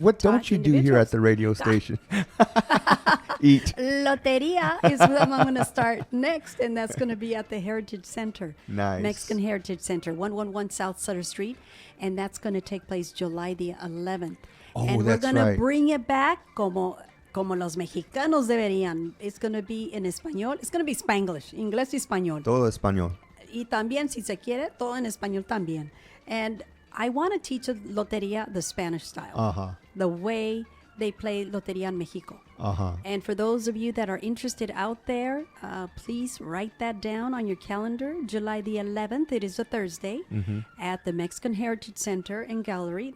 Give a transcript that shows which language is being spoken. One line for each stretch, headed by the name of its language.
English: what don't taught you do here at the radio station? Eat. Loteria is what I'm going to start next, and that's going to be at the Heritage Center. Nice. Mexican Heritage Center, 111 South Sutter Street, and that's going to take place July the 11th. Oh, and we're that's going to right. bring it back
Spanish: como los mexicanos deberían.
English: It's going to be in español. It's going to be Spanglish,
Spanish: inglés y español. Todo español. Y también, si se quiere, todo en español también.
English: And I want to teach a loteria the Spanish style, Uh-huh. the way they play loteria in Mexico. Uh-huh. And for those of you that are interested out there, please write that down on your calendar. July the 11th, it is a Thursday, at the Mexican Heritage Center and Gallery.